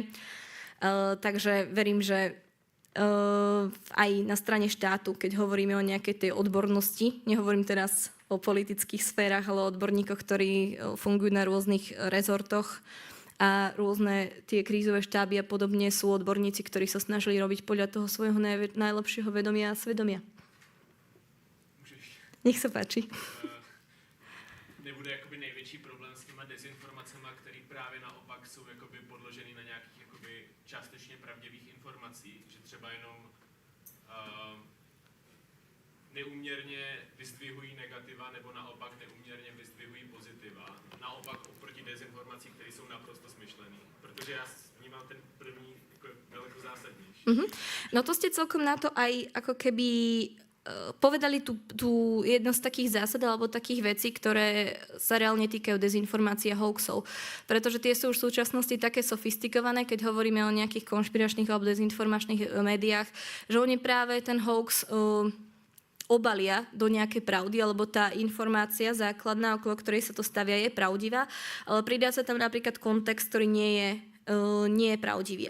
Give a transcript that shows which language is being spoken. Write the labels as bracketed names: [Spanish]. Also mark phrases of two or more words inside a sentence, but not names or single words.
[Slovak] Takže verím, že aj na strane štátu, keď hovoríme o nejakej tej odbornosti, nehovorím teraz o politických sférach, ale o odborníkoch, ktorí fungujú na rôznych rezortoch a rôzne tie krízové štáby a podobne sú odborníci, ktorí sa snažili robiť podľa toho svojho najlepšieho vedomia a svedomia. Nech sa páči. [Czech] Nebude jakoby největší problém s těma dezinformacemi, které právě naopak jsou jakoby podložený na nějakých jakoby částečně pravdivých informacích, že třeba jenom neúměrně vyzdvihují negativa nebo naopak neúměrně vyzdvihují pozitiva. Naopak oproti dezinformacím, které jsou naprosto smyšlený. Protože já vnímám ten první jako daleko zásadnější. [Slovak] No to ste celkom na to aj ako keby povedali tú jednu z takých zásad alebo takých vecí, ktoré sa reálne týkajú dezinformácií a hoaxov. Pretože tie sú už v súčasnosti také sofistikované, keď hovoríme o nejakých konšpiračných alebo dezinformačných médiách, že oni práve ten hoax obalia do nejakej pravdy, alebo tá informácia základná, okolo ktorej sa to stavia, je pravdivá, ale pridá sa tam napríklad kontext, ktorý nie je pravdivý.